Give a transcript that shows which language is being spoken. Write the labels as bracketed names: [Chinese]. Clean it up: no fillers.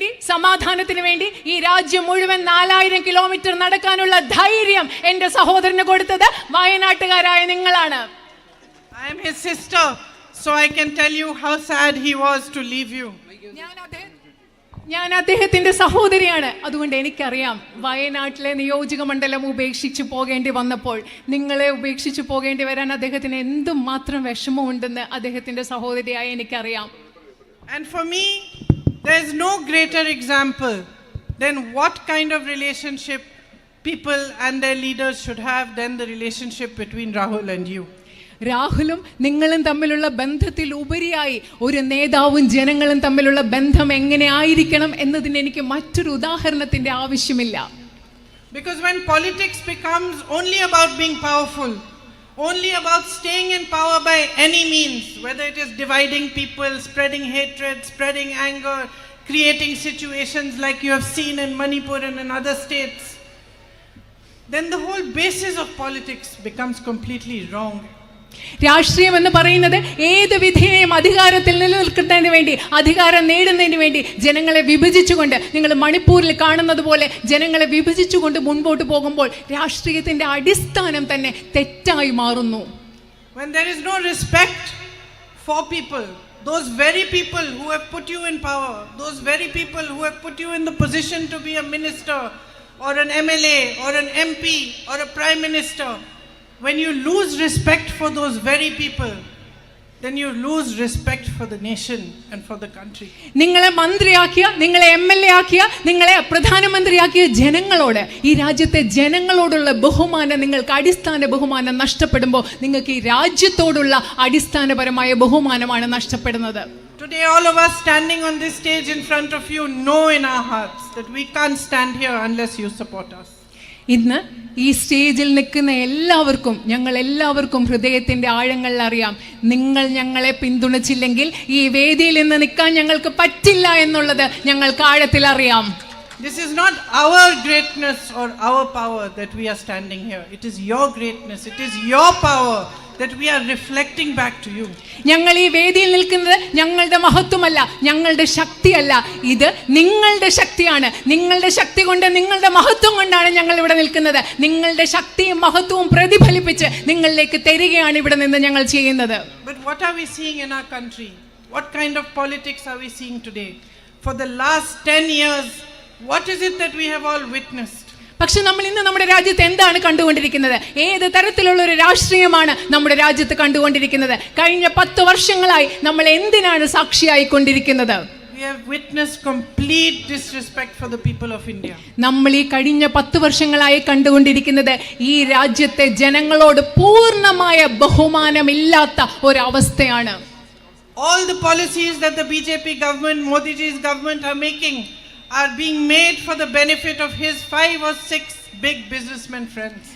[Malayalam] സമാധാനത്തിന് വേണ്ടി ഈ രാജ്യം മുഴുവൻ 4000 കിലോമീറ്റർ നടക്കാനുള്ള ധൈര്യം എന്റെ സഹോദരന് കൊടുത്തത് വയനാട്ടുകാരായ നിങ്ങളാണ്. [English] I am his sister, so I can tell you how sad he was to leave you. [Malayalam] ഞാൻ അദ്ദേഹത്തിന്റെ സഹോദരിയാണ്, അതുകൊണ്ട് എനിക്കറിയാം വയനാട്ടിലെ നിയോജക മണ്ഡലം ഉപേക്ഷിച്ചു പോകേണ്ടി വന്നപ്പോൾ, നിങ്ങളെ ഉപേക്ഷിച്ചു പോകേണ്ടി വരാൻ അദ്ദേഹത്തിന് എന്തുമാത്രം വിഷമമുണ്ടെന്ന് അദ്ദേഹത്തിന്റെ സഹോദരിയായി എനിക്കറിയാം. [English] And for me, there is no greater example than what kind of relationship people and their leaders should have than the relationship between Rahul and you. [Malayalam] രാഹുലും നിങ്ങളും തമ്മിലുള്ള ബന്ധത്തിൽ ഉപരിയായി ഒരു നേതാവും ജനങ്ങളും തമ്മിലുള്ള ബന്ധം എങ്ങനെ ആയിരിക്കണം എന്നതിന് എനിക്ക് മറ്റൊരു ഉദാഹരണത്തിന്റെ ആവശ്യമില്ല. [English] Because when politics becomes only about being powerful, only about staying in power by any means, whether it is dividing people, spreading hatred, spreading anger, creating situations like you have seen in Manipur and in other states, then the whole basis of politics becomes completely wrong. [Malayalam] രാഷ്ട്രീയം എന്ന് പറയുന്നത് ഏത് വിധേയം അധികാരത്തിൽ നിലനിൽക്കുന്നതിന് വേണ്ടി, അധികാരം നേടുന്നതിന് വേണ്ടി ജനങ്ങളെ വിഭജിച്ചുകൊണ്ട്, നിങ്ങൾ മണിപ്പൂരിൽ കാണുന്നത് പോലെ ജനങ്ങളെ വിഭജിച്ചുകൊണ്ട് മുൻപോട്ട് പോകുമ്പോൾ രാഷ്ട്രീയത്തിന്റെ അടിസ്ഥാനം തന്നെ തെറ്റായി മാറുന്നു. [English] When there is no respect for people, those very people who have put you in power, those very people who have put you in the position to be a minister or an MLA or an MP or a prime minister, when you lose respect for those very people, then you lose respect for the nation and for the country. [Malayalam] നിങ്ങളെ മന്ത്രിയാക്കിയ, നിങ്ങളെ MLA ആക്കിയ, നിങ്ങളെ പ്രധാനമന്ത്രിയാക്കിയ ജനങ്ങളോട്, ഈ രാജ്യത്തെ ജനങ്ങളോടുള്ള ബഹുമാനം, നിങ്ങൾക്ക് അടിസ്ഥാന ബഹുമാനം നഷ്ടപ്പെടുമ്പോൾ നിങ്ങൾക്ക് ഈ രാജ്യത്തോടുള്ള അടിസ്ഥാനപരമായ ബഹുമാനമാണ് നഷ്ടപ്പെടുന്നത്. [English] Today all of us standing on this stage in front of you know in our hearts that we can't stand here unless you support us. [Malayalam] ഇന്ന് ഈ സ്റ്റേജിൽ നിൽക്കുന്ന ഞങ്ങൾ എല്ലാവർക്കും ഹൃദയത്തിന്റെ ആഴങ്ങളിൽ അറിയാം, നിങ്ങൾ ഞങ്ങളെ പിന്തുണച്ചില്ലെങ്കിൽ ഈ വേദിയിൽ നിന്ന് നിൽക്കാൻ ഞങ്ങൾക്ക് പറ്റില്ല എന്നുള്ളത് ഞങ്ങൾക്ക് ആഴത്തിൽ അറിയാം. [English] This is not our greatness or our power that we are standing here. It is your greatness, it is your power that we are reflecting back to you. [Malayalam] ഞങ്ങൾ ഈ വേദിയിൽ നിൽക്കുന്നത് ഞങ്ങളുടെ മഹത്വമല്ല, ഞങ്ങളുടെ ശക്തിയല്ല, ഇത് നിങ്ങളുടെ ശക്തിയാണ്. നിങ്ങളുടെ ശക്തി കൊണ്ട്, നിങ്ങളുടെ മഹത്വം കൊണ്ടാണ് ഞങ്ങൾ ഇവിടെ നിൽക്കുന്നത്. നിങ്ങളുടെ ശക്തിയും മഹത്വവും പ്രതിഫലിപ്പിച്ച് നിങ്ങളിലേക്ക് തരികയാണ് ഇവിടെ നിന്ന് ഞങ്ങൾ ചെയ്യുന്നത്. [English] But what are we seeing in our country? What kind of politics are we seeing today? For the last 10 years, what is it that we have all witnessed? [Malayalam] പക്ഷെ നമ്മൾ ഇന്ന് നമ്മുടെ രാജ്യത്ത് എന്താണ് കണ്ടുകൊണ്ടിരിക്കുന്നത്? ഏത് തരത്തിലുള്ള ഒരു രാഷ്ട്രീയമാണ് നമ്മുടെ രാജ്യത്ത് കണ്ടുകൊണ്ടിരിക്കുന്നത്? കഴിഞ്ഞ 10 വർഷങ്ങളായി നമ്മൾ എന്തിനാണ് സാക്ഷിയായിക്കൊണ്ടിരിക്കുന്നത്? [English] We have witnessed complete disrespect for the people of India. [Malayalam] നമ്മൾ ഈ കഴിഞ്ഞ 10 വർഷങ്ങളായി കണ്ടുകൊണ്ടിരിക്കുന്നത് ഈ രാജ്യത്തെ ജനങ്ങളോട് പൂർണ്ണമായ ബഹുമാനമില്ലാത്ത ഒരു അവസ്ഥയാണ്. [English] All the policies that the BJP government, Modiji's government are making are being made for the benefit of his 5 or 6 big businessmen friends.